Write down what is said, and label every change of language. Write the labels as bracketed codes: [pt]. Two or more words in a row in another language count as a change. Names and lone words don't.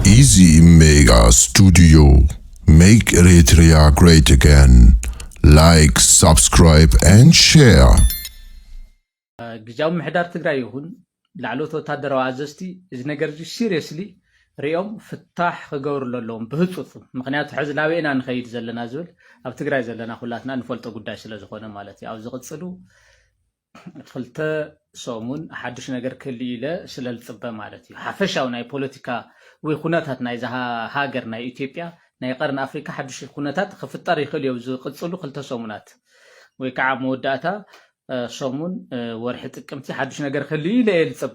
[en] Easy Mega Studio. Make Eritrea great again. Like, subscribe and share. [ti] ግጃው ምሕዳር ትግራይ ይሁን ላዕሎት ወታደራዊ አዘዝቲ እዚ ነገር እዚ ሲሪየስሊ ሪኦም ፍታሕ ክገብሩ ኣለዎም ብህፁፅ ምክንያቱ ሕዚ ናበይና ንኸይድ ዘለና ዝብል ኣብ ትግራይ ዘለና ኩላትና ንፈልጦ ጉዳይ ስለ ዝኾነ ማለት እዩ ኣብ ዝቕፅሉ ክልተ ሰሙን ሓድሽ ነገር ክህሊ ኢለ ስለ ዝፅበ ማለት እዩ ሓፈሻዊ ናይ ፖለቲካ ወይ ኩነታት ናይ ሃገር ናይ ኢትዮጵያ ናይ ቀረን ኣፍሪካ ሓድሽ ኩነታት ክፍጠር ይኽእል እዩ ዝቕፅሉ ክልተ ሰሙናት ወይ ከዓ መወዳእታ ሰሙን ወርሒ ጥቅምቲ ሓድሽ ነገር ክህሊ ኢለ ዝፅበ